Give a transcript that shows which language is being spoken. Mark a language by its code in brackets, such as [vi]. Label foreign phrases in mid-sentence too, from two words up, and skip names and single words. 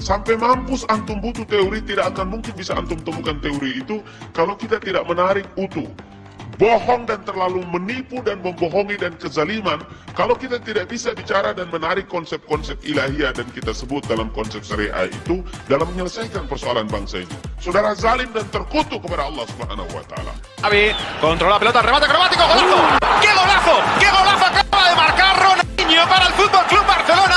[id] Sampai mampus antum butuh teori, tidak akan mungkin bisa antum temukan teori itu kalau kita tidak menarik utuh. Bohong dan terlalu menipu dan membohongi dan kezaliman, kalau kita tidak bisa bicara dan menarik konsep-konsep ilahiyah dan kita sebut dalam konsep syariah itu dalam menyelesaikan persoalan bangsa ini. Saudara zalim dan terkutuk kepada Allah [ar] سبحانه وتعالى. [es] Xavi controla la pelota, remate acrobático, golazo. ¡Qué golazo! ¡Qué golazo acaba de marcar Ronaldinho para el Fútbol Club Barcelona!